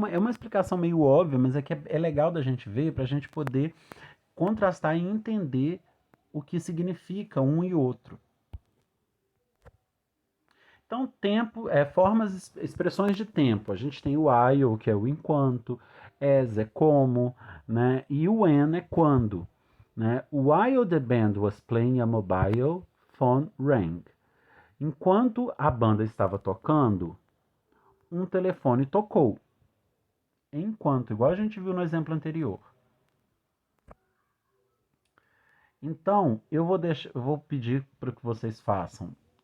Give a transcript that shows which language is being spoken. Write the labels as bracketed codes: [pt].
[pt] É uma explicação meio óbvia, mas é que é legal da gente ver para a gente poder contrastar e entender o que significa um e outro. Então, tempo formas, expressões de tempo. A gente tem o while, que é o enquanto, as é como, né? E o when é quando. Né? [en] While the band was playing, a mobile phone rang. [pt] Enquanto a banda estava tocando, um telefone tocou. Enquanto, igual a gente viu no exemplo anterior. Então, eu vou pedir para que vocês façam.